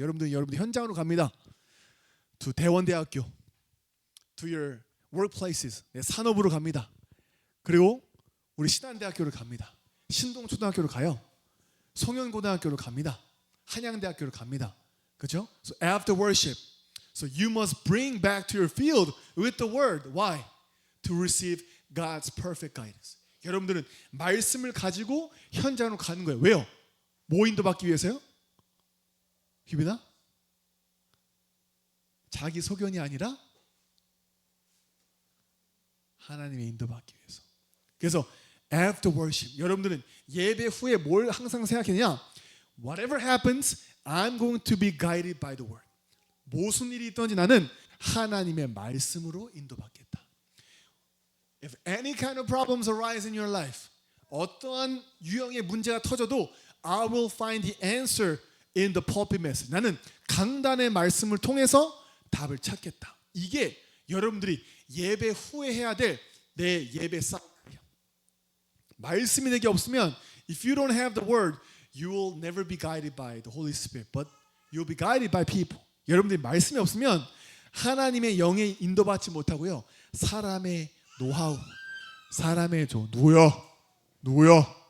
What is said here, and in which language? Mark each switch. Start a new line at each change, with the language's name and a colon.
Korean: 여러분들 현장으로 갑니다.
English: To 대원대학교. To your workplaces.
Korean: 네, 산업으로 갑니다. 그리고 우리 신안대학교를 갑니다. 신동초등학교를 가요. 송현고등학교를 갑니다. 한양대학교를 갑니다. 그렇죠?
English: So after worship, so you must bring back to your field with the word. Why? To receive God's perfect guidance.
Korean: 여러분들은 말씀을 가지고 현장으로 가는 거예요. 왜요? 뭐 인도받기 위해서요? 휘빈아? 자기 소견이 아니라 하나님의 인도받기 위해서. 그래서
English: after worship,
Korean: 여러분들은 예배 후에 뭘 항상 생각했냐?
English: Whatever happens, I'm going to be guided by the word.
Korean: 무슨 일이 있든지 나는 하나님의 말씀으로 인도받겠다.
English: If any kind of problems arise in your life,
Korean: 어떠한 유형의 문제가 터져도
English: I will find the answer in the pulpit message.
Korean: 나는 강단의 말씀을 통해서 답을 찾겠다. 이게 여러분들이 예배 후에 해야 될 내 예배 사이클이야. 말씀이 내게 없으면
English: if you don't have the word, you will never be guided by the Holy Spirit, but you'll be guided by people.
Korean: 여러분들이 말씀이 없으면 하나님의 영에 인도받지 못하고요. 사람의 노하우, 사람의 누구야?